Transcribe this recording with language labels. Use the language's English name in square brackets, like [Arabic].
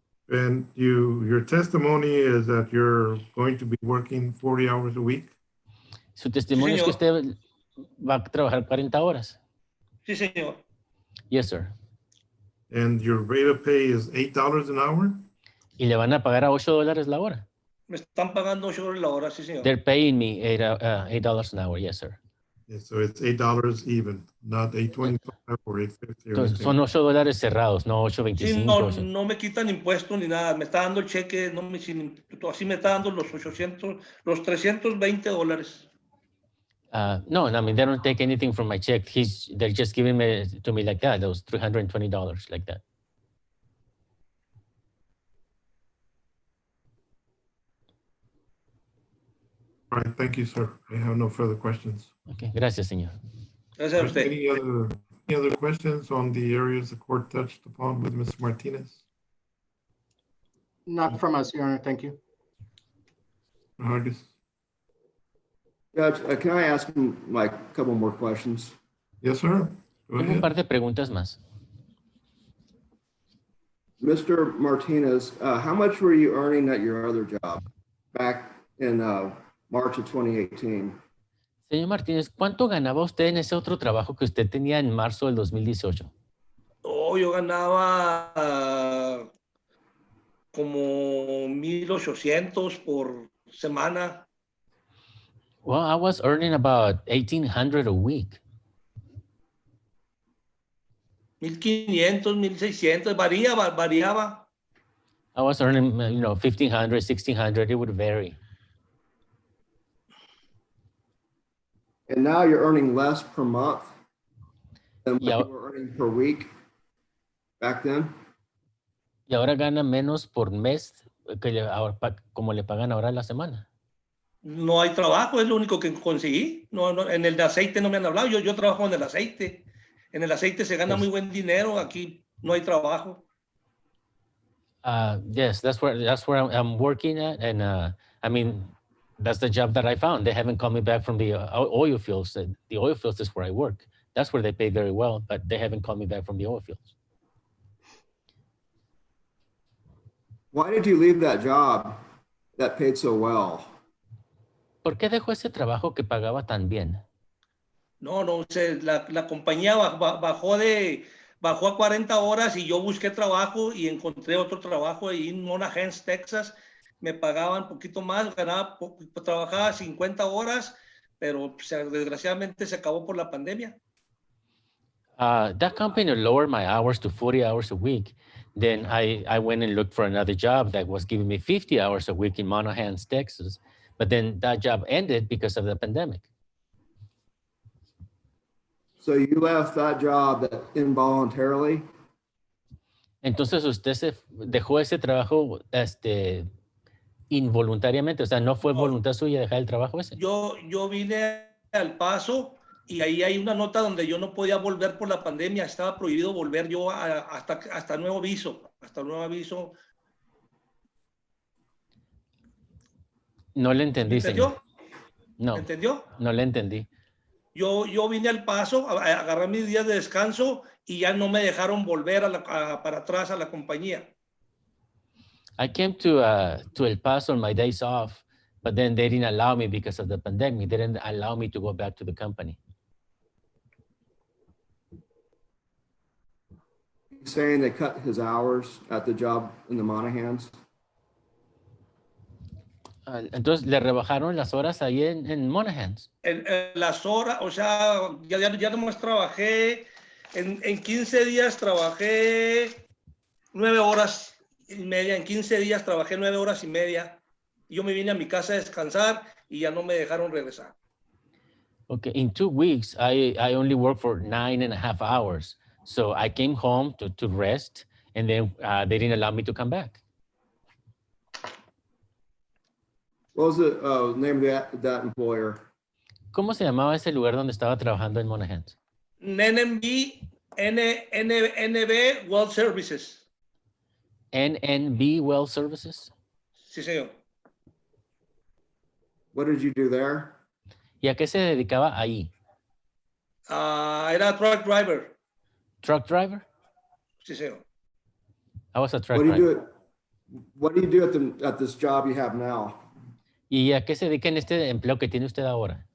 [English] And your testimony is that you're going to be working 40 hours a week? [Spanish] Su testimonio es que señor. usted va a trabajar 40 horas. Sí, señor. [English] Yes, sir. And your rate of pay is $8 an hour? [Spanish] Y le van a pagar a $8 la hora. Me están pagando 8 horas la hora, sí, señor. [English] They're paying me $8 an hour. Yes, sir. Yeah, so it's $8 even, not $8.25 or $8.50 or [Spanish] Entonces, [English] anything. [Spanish] son $8 cerrados, no Sí, 8.25. no me quitan impuestos ni nada. Me está dando el cheque, así me está dando los 320 dólares. [English] No, I mean, they don't take anything from my check. They're just giving me to me like that, those $320 like that. All right, thank you, sir. I have no further questions. [Spanish] Okay, gracias, señor. Gracias a usted. [English] Any other questions on the areas the court touched upon with Mr. Martinez? Not from us, Your Honor. Thank you. Hargis? Judge, can I ask him like a couple more questions? Yes, sir. Go [Spanish] Tengo un [English] ahead. [Spanish] par de preguntas más. [English] Mr. Martinez, how much were you earning at your other job back in March of 2018? [Spanish] Señor Martínez, ¿cuánto ganaba usted en ese otro trabajo que usted tenía en marzo del 2018? Oh, yo ganaba como 1,800 por semana. [English] Well, I was earning about $1,800 a week. [Spanish] 1,500, 1,600, variaba. [English] I was earning, $1,500, $1,600. It would vary. And now you're earning less per month than what Yeah. you were earning per week back then? [Spanish] Y ahora gana menos por mes como le pagan ahora a la semana. No hay trabajo, es lo único que conseguí. No, en el de aceite no me han hablado. Yo trabajo en el aceite. En el aceite se gana [English] Yes. [Spanish] muy buen dinero. Aquí no hay trabajo. [English] Yes, that's where I'm working at, and I mean, that's the job that I found. They haven't called me back from the oil fields. The oil fields is where I work. That's where they pay very well, but they haven't called me back from the oil fields. Why did you leave that job that paid so well? [Spanish] ¿Por qué dejó ese trabajo que pagaba tan bien? No, la compañía bajó a 40 horas y yo busqué trabajo y encontré otro trabajo ahí en Monahans, Texas. Me pagaban un poquito más, trabajaba 50 horas, pero desgraciadamente se acabó por la pandemia. [English] That company lowered my hours to 40 hours a week. Then I went and looked for another job that was giving me 50 hours a week in Monahans, Texas. But then that job ended because of the pandemic. So you left that job involuntarily? [Spanish] Entonces usted dejó ese trabajo involuntariamente, o sea, no fue voluntad suya dejar el trabajo ese. Yo vine al Paso y ahí hay una nota donde yo no podía volver por la pandemia. Estaba prohibido volver yo hasta nuevo aviso. Hasta nuevo aviso. No le entendí, ¿Entendió? señor. No, ¿Entendió? no le entendí. Yo vine al Paso, agarré mis días de descanso y ya no me dejaron volver para atrás a la compañía. [English] I came to El Paso on my days off, but then they didn't allow me because of the pandemic. They didn't allow me to go back to the company. Saying they cut his hours at the job in the Monahans? [Spanish] Entonces, ¿le rebajaron las horas ahí en Monahans? Las horas, o sea, ya nomás trabajé, en 15 días trabajé 9 horas y media, en 15 días trabajé 9 horas y media. Yo me vine a mi casa a descansar y ya no me dejaron regresar. [English] Okay, in 2 weeks, I only worked for 9.5 hours. So I came home to rest, and then they didn't allow me to come back. What was the name of that employer? [Spanish] ¿Cómo se llamaba ese lugar donde estaba trabajando en Monaghan? [English] NNB, NNB World Services. NNB Well Services. [Spanish] Sí, señor. [English] What did you do there? [Spanish] ¿Y a qué se dedicaba ahí? Era truck driver. [English] Truck driver? [Spanish] Sí, señor. [English] I was a truck What do you driver. do? What do you do at this job you have now? [Spanish] ¿Y a qué se dedica en este empleo que tiene usted ahora?